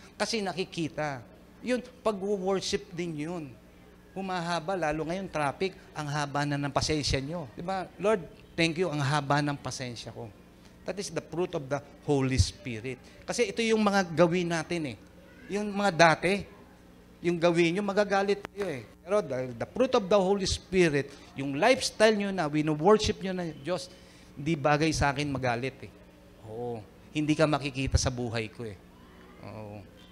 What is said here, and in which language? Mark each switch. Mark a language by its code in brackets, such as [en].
[tl] Kasi nakikita. Yun, pag-worship din yun. Humahaba, lalo ngayon traffic, ang haba na ng pasensya niyo. Di ba? Lord, [en] thank you, [tl] ang haba ng pasensya ko. [en] That is the fruit of the Holy Spirit. [tl] Kasi ito yung mga gawin natin eh. Yung mga dati, yung gawin nyo, magagalit kayo eh. Pero [en] the fruit of the Holy Spirit, [tl] yung lifestyle nyo na, wino-worship nyo na Diyos, hindi bagay sa akin magalit eh. Oo. Hindi ka makikita sa buhay ko eh. Oo.